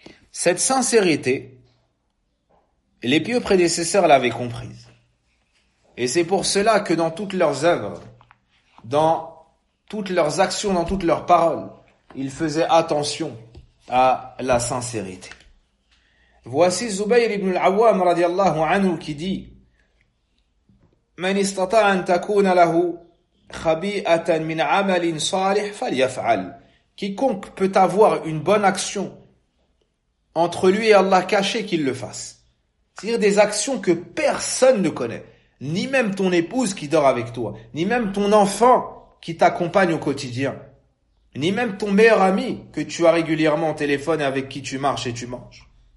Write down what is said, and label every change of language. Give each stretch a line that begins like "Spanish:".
French: Cette sincérité, les pieux prédécesseurs l'avaient comprise. Et c'est pour cela que dans toutes leurs œuvres, dans toutes leurs actions, dans toutes leurs paroles, ils faisaient attention à la sincérité. Voici Zubayr ibn al-Awwam radiallahu anhu qui dit:
Arabic: من استطاع ان تكون له خبيئه من عمل صالح فليفعل.
French: Quiconque peut avoir une bonne action entre lui et Allah cachée, qu'il le fasse. C'est-à-dire des actions que personne ne connaît, ni même ton épouse qui dort avec toi, ni même ton enfant qui t'accompagne au quotidien, ni même ton meilleur ami que tu as régulièrement au téléphone et avec qui tu marches et tu manges.